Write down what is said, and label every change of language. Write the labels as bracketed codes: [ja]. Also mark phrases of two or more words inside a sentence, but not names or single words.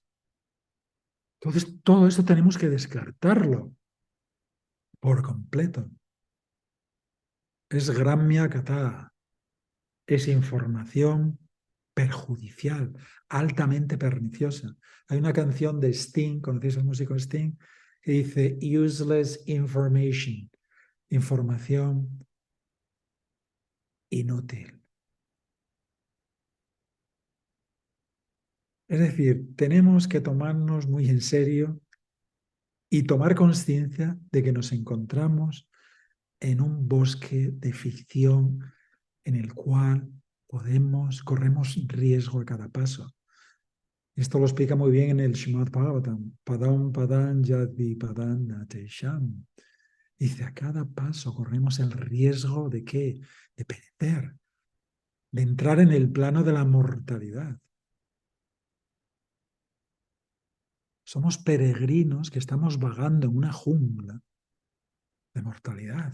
[es] Entonces, todo esto tenemos que descartarlo por completo. Es [sa] gramya kata, [es] es información perjudicial, altamente perniciosa. Hay una canción de Sting, ¿conocéis al músico Sting? Que dice [en] useless information, [es] información inútil. Es decir, tenemos que tomarnos muy en serio y tomar conciencia de que nos encontramos en un bosque de ficción en el cual corremos riesgo a cada paso. Esto lo explica muy bien en el Srimad Bhagavatam. [sa] Padam padam yadvi padam natesham. [es] Dice, a cada paso corremos el riesgo de ¿qué? De perecer, de entrar en el plano de la mortalidad. Somos peregrinos que estamos vagando en una jungla de mortalidad.